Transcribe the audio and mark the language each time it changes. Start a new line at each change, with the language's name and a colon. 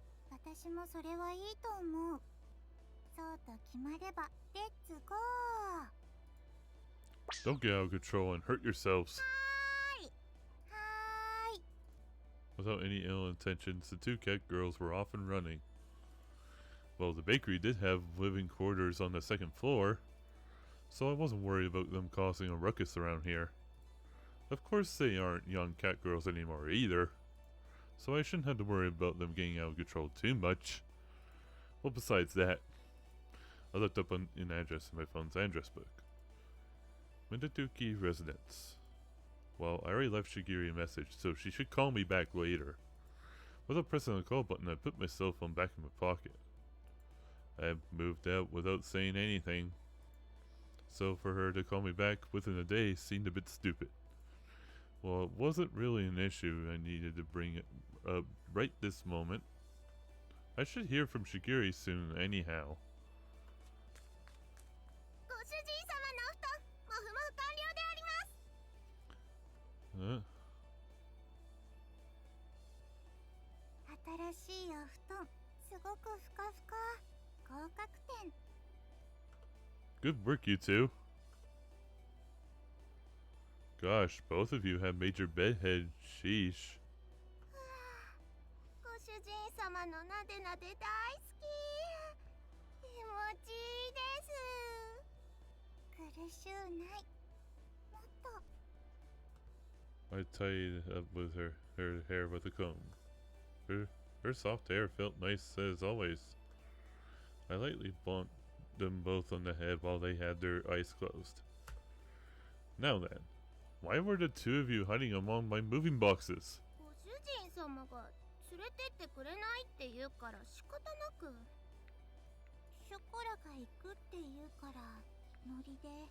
Japanese: 私もそれはいいと思う。そうと決まればレッツゴー。
English: Don't get out of control and hurt yourselves.
Japanese: はーい。
English: Without any ill intentions, the two cat girls were off and running. Well, the bakery did have living quarters on the second floor, so I wasn't worried about them causing a ruckus around here. Of course they aren't young cat girls anymore either, so I shouldn't have to worry about them getting out of control too much. Well, besides that, I looked up an address in my phone's address book. Minaduki Residence. Well, I already left Shigeru a message, so she should call me back later. Without pressing the call button, I put my cell phone back in my pocket. I moved out without saying anything, so for her to call me back within a day seemed a bit stupid. Well, it wasn't really an issue I needed to bring it up right this moment. I should hear from Shigeru soon anyhow.
Japanese: ご主人様のお布団、もふもふ完了であります。新しいお布団、すごくふかふか。合格点。
English: Good work, you two. Gosh, both of you have major bedhead. Sheesh.
Japanese: ご主人様のなでなで大好き。気持ちいいです。苦しゅうない。もっと。
English: I tied up with her hair with a comb. Her soft hair felt nice as always. I lightly bumped them both on the head while they had their eyes closed. Now then, why were the two of you hiding among my moving boxes?
Japanese: ご主人様が連れてってくれないって言うから仕方なく。ショコラが行くって言うからノリで。